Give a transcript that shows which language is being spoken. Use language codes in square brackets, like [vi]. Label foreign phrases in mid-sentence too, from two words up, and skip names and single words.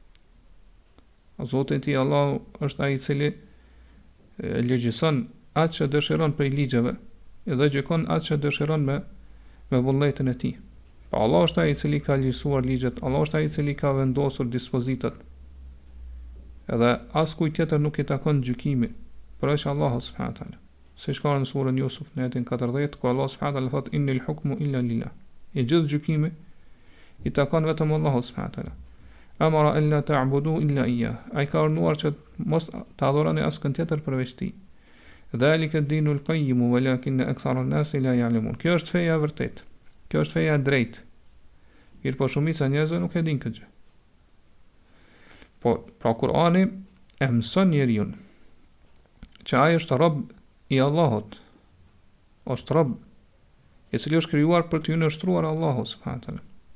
[sq] Zoti i tij Allahu është ai i cili legjison atë që dëshiron prej ligjeve dhe gjykon atë që dëshiron me vullnetin e tij. Pa Allah është ai i cili ka legjisuar ligjet, Allah është ai i cili ka vendosur dispozitat. Edhe askujt tjetër nuk i takon gjykimi, përveç Allahut [ar] سبحانه وتعالى. [sq] Siç ka në surën Yusuf në ajetin 40, ku Allah [ar] سبحانه وتعالى [sq] thotë [ar] إن الحكم إلا لله. [sq] I gjithë gjykimi i takon vetëm Allahut [ar] سبحانه وتعالى. أمر ألا تعبدوا إلا إياه. [sq] Ai ka urdhëruar që mos ta adhuroni askën tjetër përveç tij. [ar] ذلك الدين القيم ولكن أكثر الناس لا يعلمون. [sq] Kjo është feja e vërtetë. Kjo është feja e drejtë. Mirë po shumica njerëzve nuk e dinë këtë gjë. Po, pra Kurani e mëson njeriu që ai është rob i Allahut. Është rob i cili është krijuar për të nështruar Allahut [ar] سبحانه وتعالى.